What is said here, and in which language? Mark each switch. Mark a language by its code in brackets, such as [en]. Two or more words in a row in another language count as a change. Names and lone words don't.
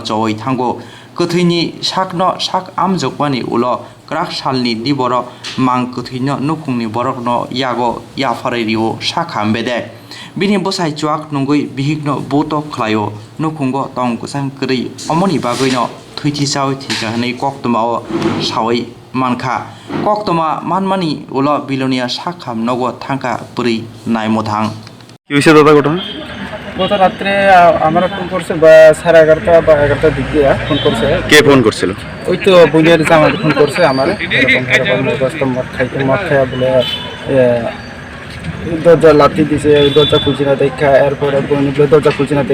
[trp] choi thango Kuthini sakno sak amjokmani ulo krak salni diboro mang kuthino nukhungni borokno yago yafarerio sakhambede bini bosai chuak nungoi bihikno boto khlayo nukhungo tong kusang kri omoni bagoino thwiti chawi thika hanai koktoma sawai mankha koktoma manmani ulo Belonia sakham nogo thangka puri naimothang [bn] কিছে দাদা ঘটনা গত রাত্রে আমরা ফোন করছে 11:30 বা 11টার দিকে ফোন করছে কে ফোন করছিল ওই তো বুনিয়ার জামাই ফোন করছে আমার এরকম মত খাইয়া বলে দরজা লাথি দিছে দরজা খুলছে না দেখা এরপরে দরজা খুলছে না